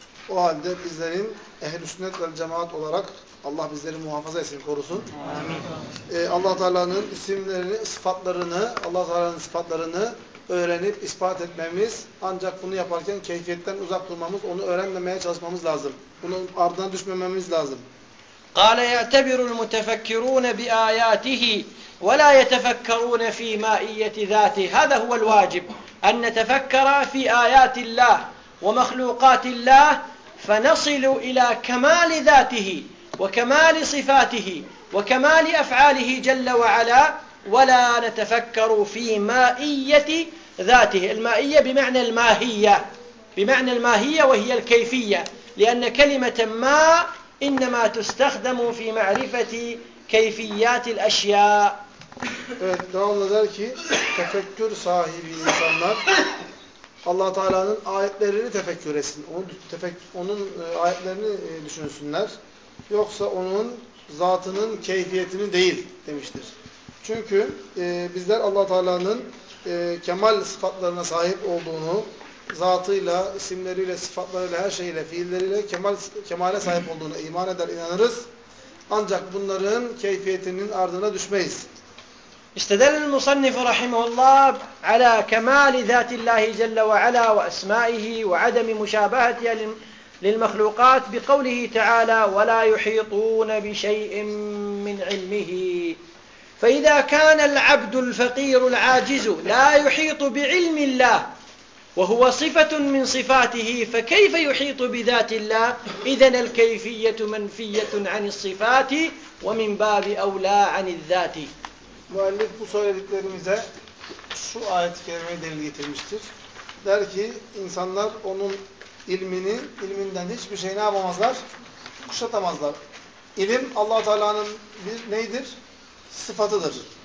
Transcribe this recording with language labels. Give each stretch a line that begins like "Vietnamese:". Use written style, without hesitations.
Turkish: O halde bizlerin ehl-i sünnet vel cemaat olarak Allah bizleri muhafaza etsin, korusun. Amin. Allah-u Teala'nın isimlerini, sıfatlarını, Allah-u Teala'nın sıfatlarını öğrenip ispat etmemiz, ancak bunu yaparken keyfiyetten uzak durmamız, onu öğrenmemeye çalışmamız lazım. Bunun ardına düşmememiz lazım.
Arabic: قَالَ يَعْتَبِرُ الْمُتَفَكِّرُونَ بِآيَاتِهِ وَلَا يَتَفَكَّرُونَ فِي مَائِيَّةِ ذَاتِهِ هَذَا هُوَ الْوَاجِبُ أَنْ نَتَفَكَّرَ فِي آيَاتِ اللّٰهِ وَمَخْلُوقَاتِ اللّٰهِ فَنَصِلُ إِلَى كَمَالِ ذَاتِهِ وَكَمَالِ صِفَاتِهِ وَكَمَالِ أَفْعَالِهِ جَلَّ وَعَلَى ولا نتفكر في مائية ذاته المائية بمعنى الماهية بمعنى الماهية وهي الكيفية لأن كلمة ما إنما تستخدم في معرفة كيفيات الأشياء.
Turkish: Evet, devamlı der ki tefekkür sahibi insanlar Allah Teala'nın ayetlerini tefekkür etsin. Onun ayetlerini düşünsünler. Yoksa onun zatının keyfiyetini değil demiştir. Çünkü bizler Allah Teala'nın kemal sıfatlarına sahip olduğunu, zatıyla, isimleriyle, sıfatlarıyla, her şeyle, fiilleriyle kemale sahip olduğuna iman eder, inanırız. Ancak bunların keyfiyetinin ardına düşmeyiz.
Arabic: İstedel el-musannif rahimehullah ala kemal zatillahi celle ve ala ve esmaihi ve adem müşabahati lil-mahlukat bi kavlihi taala ve la yuhitun bi şey'in min ilmihi. فإذا كان العبد الفقير العاجز لا يحيط بعلم الله وهو صفة من صفاته فكيف يحيط بذات الله إذن الكيفية منفية عن الصفات ومن باب أولى عن الذات.
Turkish: مؤلف bu söylediklerimize şu ayet-i kerimeyi delil getirmiştir. Der ki insanlar onun ilminden hiçbir şey ne yapamazlar? Kuşatamazlar. İlim Allah-u Teala'nın bir neydir? Sıfatıdır.